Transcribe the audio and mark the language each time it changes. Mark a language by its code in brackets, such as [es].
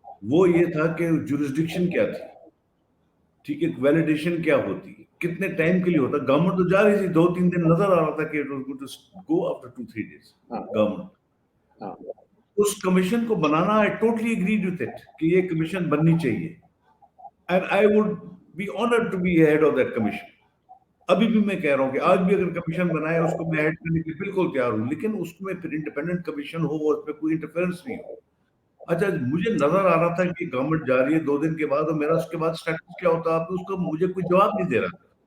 [ur] وہ یہ تھا کہ جورسڈکشن کیا تھی، ٹھیک ہے، ویلیڈیشن کیا ہوتی، کتنے ٹائم کے لیے ہوتا. گورنمنٹ تو جا رہی تھی، 2-3 دن نظر آ رہا تھا کہ [en] go after 2-3 days [ur] ہاں گورنمنٹ. ہاں اس کمیشن کو بنانا [en] I totally agreed with it [ur] کہ یہ کمیشن بننی چاہیے. [en] And I would be honored to be head of that commission. [ur] ابھی بھی میں کہہ رہا ہوں کہ آج بھی اگر کمیشن بنائے اس کو میں ہیڈ کرنے کے لیے بالکل تیار ہوں، لیکن اس میں پھر انڈیپینڈنٹ کمیشن ہو اور اس پہ کوئی انٹرفیرنس نہیں ہو. اچھا مجھے نظر آ رہا تھا کہ گورنمنٹ جا رہی ہے 2 دن کے بعد، اور میرا اس کے بعد اسٹیٹس کیا ہوتا، آپ اس کو مجھے کوئی جواب نہیں دے رہا تھا.